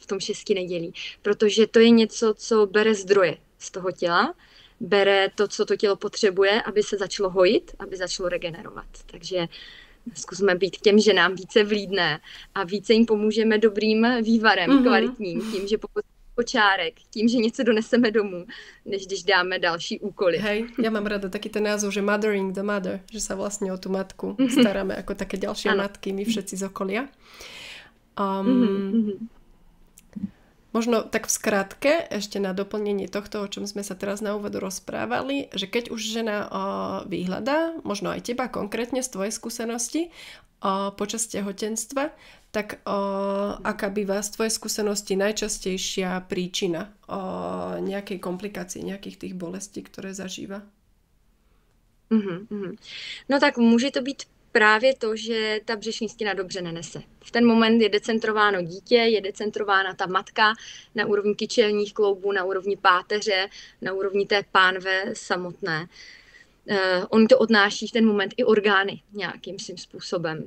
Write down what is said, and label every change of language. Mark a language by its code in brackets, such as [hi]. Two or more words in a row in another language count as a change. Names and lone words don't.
[cs] v tom 6 nedělí, protože to je něco, co bere zdroje z toho těla, bere to, co to tělo potřebuje, aby se začalo hojit, aby začalo regenerovat. Takže zkusme být k těm ženám více vlídné a více jim pomůžeme dobrým vývarem, kvalitním, tím, že kočárek, tím, že něco doneseme domů, než když dáme další úkoly. [sk] Hej, ja mám rada taký ten názov, že [en] mothering the mother, [sk] že sa vlastne o tú matku staráme ako také ďalšie matky, my všetci z okolia. Možno tak v skratke, ešte na doplnenie tohto, o čom sme sa teraz na úvodu rozprávali, že keď už žena vyhľadá, možno aj teba konkrétne z tvojej skúsenosti počas tehotenstva, tak aká býva z tvojej skúsenosti najčastejšia príčina nejakej komplikácie, nejakých tých bolestí, ktoré zažíva? [cs] No tak může to být právě to, že ta břišní stěna dobře nenese. V ten moment je decentrováno dítě, je decentrována ta matka na úrovni kyčelních kloubů, na úrovni páteře, na úrovni té pánve samotné. On to odnáší v ten moment i orgány nějakým svým způsobem.